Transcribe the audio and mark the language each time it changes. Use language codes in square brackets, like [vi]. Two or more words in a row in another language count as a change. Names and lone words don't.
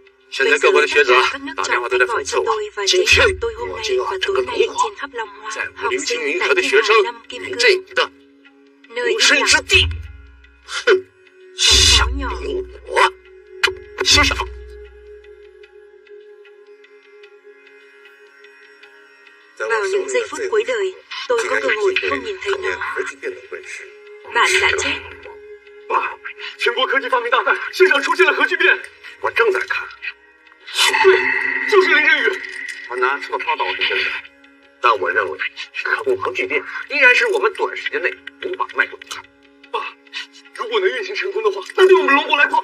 [zh] 现在各国的学者打电话都在讽刺我，今天我就要整个龙华在我刘青云和的学生林振宇的容身之地。哼，想赢我，休想！ [vi] Vào những giây phút cuối đời, tôi có cơ hội [zh] 全国科技发明大赛现场出现了核聚变。我正在看。对，就是林振宇。我拿出的报道是真的，但我认为可控核聚变依然是我们短时间内无法迈入的。爸，如果能运行成功的话，那对我们龙国来说，